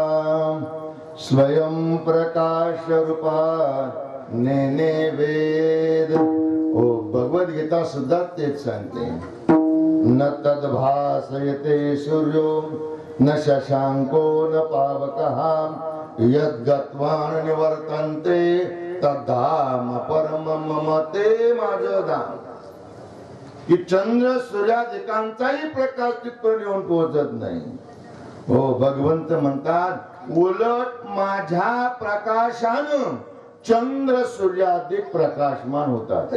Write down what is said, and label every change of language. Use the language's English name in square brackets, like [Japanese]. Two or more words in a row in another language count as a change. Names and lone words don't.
[Marathi] स्वयं प्रकाश रूपा नेने वेद. ओ भगवद्गीता सुद्धा तेच सांगते, [Sanskrit] न तद्भासयते सूर्यो न शशांको न पावकः यद्गत्वा निवर्तन्ते तद्धाम परमं मम. [Marathi] ते माझं धाम. की चंद्र सूर्यादिकांचाही प्रकाश तिथपर्यंत येऊन पोहोचत नाही. हो, भगवंत म्हणतात, उलट माझ्या प्रकाशानं चंद्र सूर्यादिक प्रकाशमान होतात.